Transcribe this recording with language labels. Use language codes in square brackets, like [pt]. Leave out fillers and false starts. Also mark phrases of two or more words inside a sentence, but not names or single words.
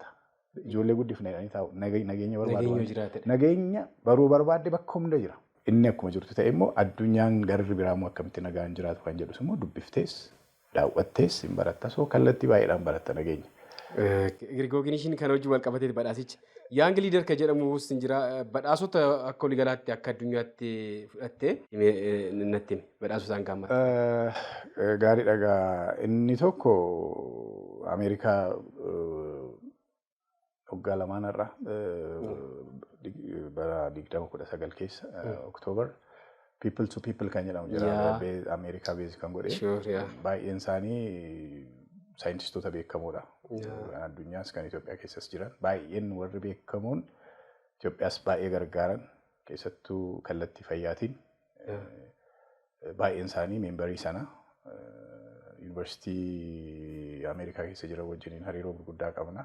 [om] Ijoollee guddifna jedhanii taa'u. Nageenya barbaadu. Nageenya baruu barbaadde bakka hunda jira. Inni akkuma jirtu ta'e immoo addunyaan garri biraamoo akkamitti nagaan jiraatu kan jedhus immoo dubbiftees daawwattees hin baratta. So kallattii baay'eedhaan baratta nageenya. Rigooginiishiin kan hojii wal qabateeti badhaasichi. [en] Young leader [om] ka jedhamu sin jira badhaasota akka waliigalaatti akka addunyaatti fudhattee natti himi badhaasota hangaamatti. Gaarii dhagaa inni tokko Ameerikaa waggaa lamaanarra bara 2019 keessa Oktoobar [en] people to people [om] kan jedhamu jira Ameerikaa beezi kan godhe baay'een isaanii saayintistoota beekamoodha. Addunyaas kan Itoophiyaa keessas jiran baay'een warri beekamoon Itoophiyaas baay'ee gargaaran keessattuu kallattii fayyaatiin baay'een isaanii meembarii sana yuunivarsiitii Ameerikaa keessa jiran wajjiniin hariiroo gurguddaa qabna.